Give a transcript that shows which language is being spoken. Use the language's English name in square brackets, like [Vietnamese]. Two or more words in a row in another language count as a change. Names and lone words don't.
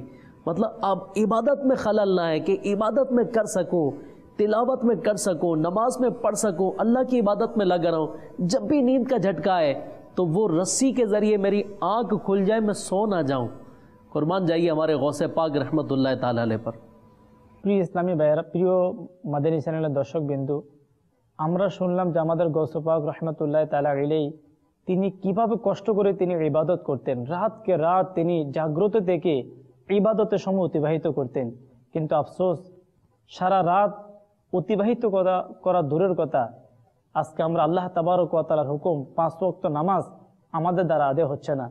[Urdu] مطلب اب عبادت میں خلل نہ ہے کہ عبادت میں کر سکوں، تلاوت میں کر سکوں، نماز میں پڑھ سکوں، اللہ کی عبادت میں لگا رہوں، جب بھی نیند کا جھٹکا ہے تو وہ رسی کے ذریعے میری آنکھ کھل جائے، میں سو نہ جاؤں۔ قربان جائیے ہمارے غوث پاک [Arabic] رحمت اللہ تعالی علیہ [Urdu] پر۔ [Bangla] প্রিয় ইসলামী ভাইয়েরা, প্রিয় মাদানী চ্যানেলের দর্শক বিন্দু, আমরা শুনলাম যে আমাদের গৌস পাক [Arabic] رحمة الله تعالى عليه [Bangla] তিনি কিভাবে কষ্ট করে তিনি ইবাদত করতেন, রাতকে রাত তিনি জাগ্রত থেকে ইবাদতের সময় অতিবাহিত করতেন। কিন্তু আফসোস, সারা রাত অতিবাহিত করা দূরের কথা, আজকে আমরা [Arabic] الله تبارك وتعالى [Bangla] হুকুম 5 ওয়াক্ত নামাজ আমাদের দ্বারা আদায় হচ্ছে না।